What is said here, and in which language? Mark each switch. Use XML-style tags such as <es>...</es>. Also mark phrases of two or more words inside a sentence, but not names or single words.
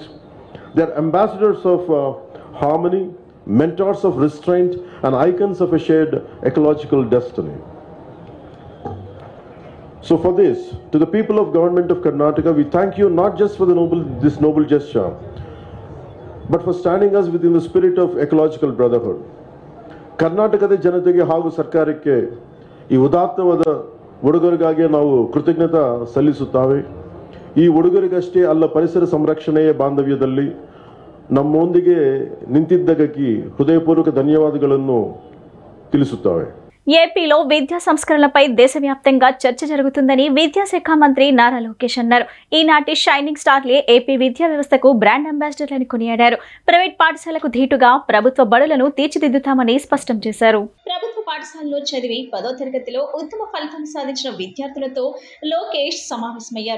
<en>They're ambassadors of harmony, mentors of restraint and icons of a shared ecological destiny. So for this, to the people of Government of Karnataka, we thank you not just for this noble gesture, but for standing us within the spirit of ecological brotherhood.</en> <kn>ಕರ್ನಾಟಕದ ಜನತೆಗೆ ಹಾಗೂ ಸರ್ಕಾರಕ್ಕೆ ಈ ಉದಾತ್ತವಾದ ಉಡುಗೊರೆಗಾಗಿ ನಾವು ಕೃತಜ್ಞತೆ ಸಲ್ಲಿಸುತ್ತೇವೆ. ಈ ಉಡುಗೊರೆಗಷ್ಟೇ ಅಲ್ಲ, ಪರಿಸರ ಸಂರಕ್ಷಣೆಯ ಬಾಂಧವ್ಯದಲ್ಲಿ ನಮ್ಮೊಂದಿಗೆ ನಿಂತಿದ್ದಕ್ಕೆ ಹೃದಯಪೂರ್ವಕ ಧನ್ಯವಾದಗಳನ್ನು ತಿಳಿಸುತ್ತೇವೆ.</kn> <te>ఏపీలో విద్యా సంస్కరణలపై దేశవ్యాప్తంగా చర్చ జరుగుతుందని విద్యాశాఖ మంత్రి నారా లోకేష్ అన్నారు. ఈనాటి షైనింగ్ స్టార్లే ఏపీ విద్యా వ్యవస్థకు బ్రాండ్ అంబాసిడర్లని కొనియాడారు. ప్రైవేట్ పాఠశాలకు ధీటుగా ప్రభుత్వ బడులను తీర్చిదిద్దుతామని స్పష్టం చేశారు. ప్రభుత్వ పాఠశాలలో చదివి 10వ తరగతిలో ఉత్తమ ఫలితం సాధించిన విద్యార్థులతో లోకేష్ సమావేశమయ్యారు.</te>